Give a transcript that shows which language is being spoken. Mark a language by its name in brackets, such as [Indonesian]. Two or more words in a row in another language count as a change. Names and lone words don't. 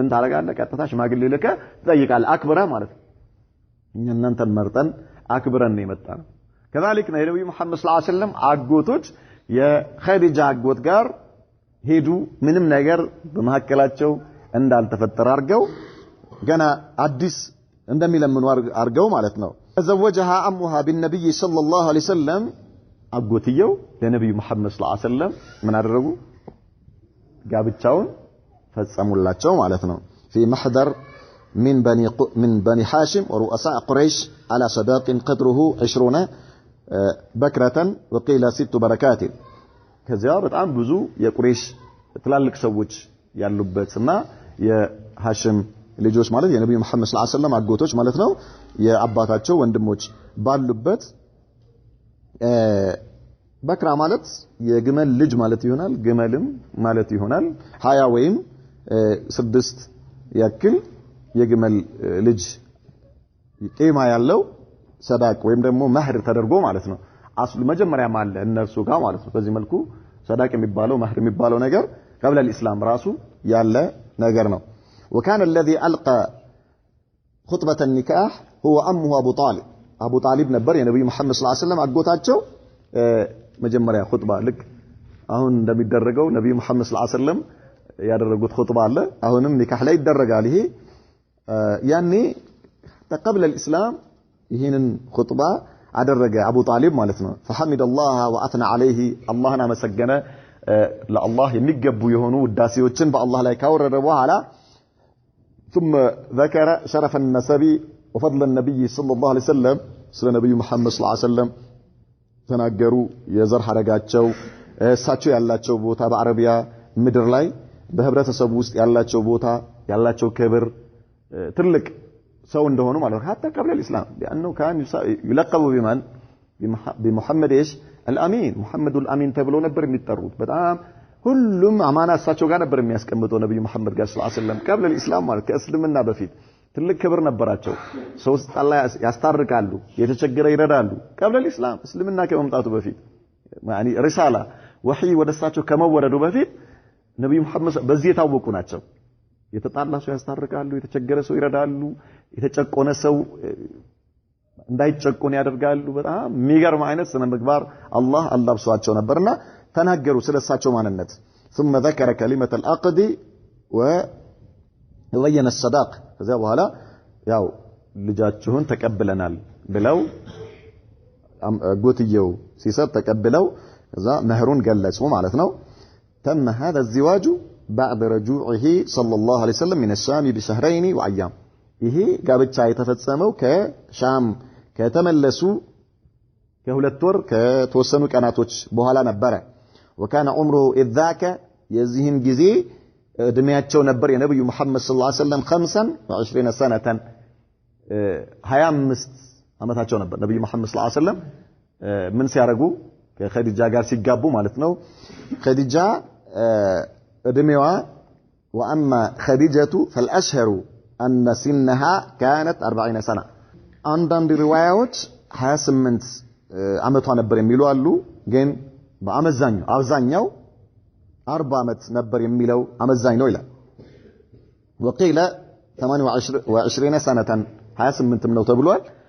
[Amharic] ታረጋለህ ቀጥታ ሽማግሌ ልከ ትጠይቃለህ አክብረህ ማለት ነው እናንተን መርጠን አክብረን ነው የመጣነው كذلك ነብዩ መሐመድ [Arabic] صلى الله عليه وسلم [Amharic] አጎቶች የኸዲጃ አጎት ጋር ሄዱ ምንም ነገር በመሐከላቸው እንዳልተፈጠረ አርገው ገና አዲስ እንደሚለምኑ አርገው ማለት ነው [Arabic] ተዘወጀها امها بالنبي صلى الله عليه وسلم [Amharic] አጎትየው ለነብዩ መሐመድ [Arabic] صلى الله عليه وسلم [Amharic] ምን አደረጉ ጋብቻውን ፈጸሙላቸው ማለት ነው [Arabic] في محضر من بني هاشم ورؤساء قريش على صداق قدره 20 بكرة وقيل 6 بركات [Amharic] ከዚያ በጣም ብዙ የቁሬሽ ትላልቅ ሰዎች ያሉበትና የሃሽም ልጆች ማለት የነብዩ መሐመድ [Arabic] صلى الله عليه وسلم [Amharic] አጎቶች ማለት ነው የአባታቸው ወንድሞች ባሉበት በክራ ማለት የግመል ልጅ ማለት ይሆናል ግመልም ማለት ይሆናል 20 ወይም 6 ያክል የግመል ልጅ ቂማ ያለው ሰዳቅ ወይም ደግሞ መህር ተደርጎ ማለት ነው አስሉ መጀመሪያ ማለ እነርሱ ጋር ማለት ነው በዚህ መልኩ ሰዳቅ የሚባለው መህር የሚባለው ነገር [Arabic] قبل الاسلام [Amharic] ራሱ ያለ ነገር ነው [Arabic] وكان الذي القى خطبه النكاح هو امه ابو طالب [Amharic] ነበር የነብዩ መሐመድ [Arabic] صلى الله عليه وسلم [Amharic] አጎታቸው መጀመሪያ ኹጥባ ልክ አሁን እንደሚደረገው ነብዩ መሐመድ [Arabic] صلى الله عليه وسلم [Amharic] ያደረጉት ኹጥባ አለ አሁንም ኒካህ ላይ ይደረጋል ይሄ ያኔ [Arabic] قبل الاسلام [Amharic] ይሄንን ኹጥባ አደረገ አቡ ጣሊብ ማለት ነው [Arabic] فحمد الله واثنى عليه [Amharic] አላህን አመሰገነ ለአላህ የሚገቡ የሆኑ ውዳሴዎችን በአላህ ላይ ካወረደ በኋላ [Arabic] ثم ذكر شرف النسب وفضل النبي صلى الله عليه وسلم [Amharic] ስለ ነብዩ መሐመድ [Arabic] صلى الله عليه وسلم [Amharic] ተናገሩ የዘር ሐረጋቸው እሳቸው ያላቸው ቦታ በአረቢያ ምድር ላይ በህብረተሰቡ ውስጥ ያላቸው ቦታ ያላቸው ክብር ትልቅ ሰው እንደሆኑ ማለት ነው [Arabic] حتى قبل الاسلام لانه كان يلقب بمن بمحمد ايش الامين محمد الامين [Amharic] ተብለው ነበር የሚጠሩት በጣም ሁሉም አማና እሳቸው ጋር ነበር የሚያስቀምጠው ነብዩ መሐመድ ጋር [Arabic] صلى الله عليه وسلم قبل الاسلام [Amharic] ማለት ከእስልምና በፊት ትልቅ ክብር ነበራቸው ሰው አላህ ያስታርቃሉ የተቸገረ ይረዳሉ [Arabic] قبل الاسلام [Amharic] እስልምና ከመምጣቱ በፊት [Arabic] يعني رساله وحي [Amharic] ወደሳቸው ከመወረዱ በፊት ነብዩ መሐመድ በዚህ የታወቁ ናቸው የተጣላ ሰው ያስታርቃሉ የተቸገረ ሰው ይረዳሉ የተጨቆነ ሰው እንዳይጨቆን ያደርጋሉ በጣም የሚገርም አይነት ስነ ምግባር አላህ አላብሷቸው ነበርና ተናገሩ ስለሳቸው ማንነት [Arabic] ثم ذكر كلمه العقد وبين الصداق [Amharic] ከዛ በኋላ ያው ልጃችሁን ተቀበለናል ብለው ጎትየው ሲሰጥ ተቀበለው ከዛ መህሩን ገለጹ ማለት ነው [Arabic] تم هذا الزواج بعد رجوعه صلى الله عليه وسلم من الشام بشهرين وايام [Amharic] ይሄ ጋብቻ የተፈጸመው ከሻም ከተመለሱ ከሁለት ወር ከተወሰኑ ቀናቶች በኋላ ነበር [Arabic] وكان عمره اذ ذاك [Amharic] የዚህን ጊዜ እድሜያቸው ነበር የነብዩ መሐመድ [Arabic] صلى الله عليه وسلم [Amharic] 25 سنه 25 አመታቸው ነበር ነብዩ መሐመድ [Arabic] صلى الله عليه وسلم [Amharic] ምን ሲያረጉ ከኸዲጃ ጋር ሲጋቡ ማለት ነው ኸዲጃ እድሜዋ [Arabic] واما خديجه فالاشهر ان سنها كانت 40 سنه [Amharic] አንዳንድ ሪዋያዎች 28 አመቷ ነበር የሚሉ አሉ ግን በአመዛኛው አብዛኛው 40 አመት ነበር የሚለው አመዛኝ ነው ይላል [Arabic] وقيل 28 سنه [Amharic] 28 ነው ተብሏል